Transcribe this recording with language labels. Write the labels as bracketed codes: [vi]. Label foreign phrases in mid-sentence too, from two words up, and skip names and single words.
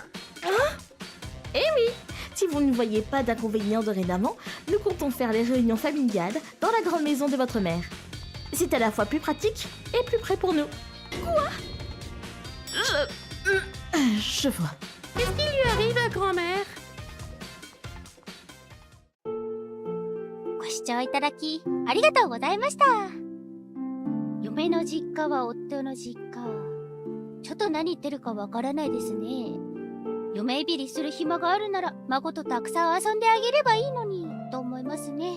[fr] Eh oui, si vous ne voyez pas d'inconvénient dorénavant, nous comptons faire les réunions familiales dans la grande maison de votre mère. C'est à la fois plus pratique et plus près pour nous. Quoi? Je vois. Qu'est-ce qui lui arrive à grand-mère? [ja] ご視聴いただきありがとうございました。嫁の実家は夫の実家。ちょっと何言ってるかわからないですね。嫁いびりする暇があるなら孫とたくさん遊んであげればいいのにと思いますね。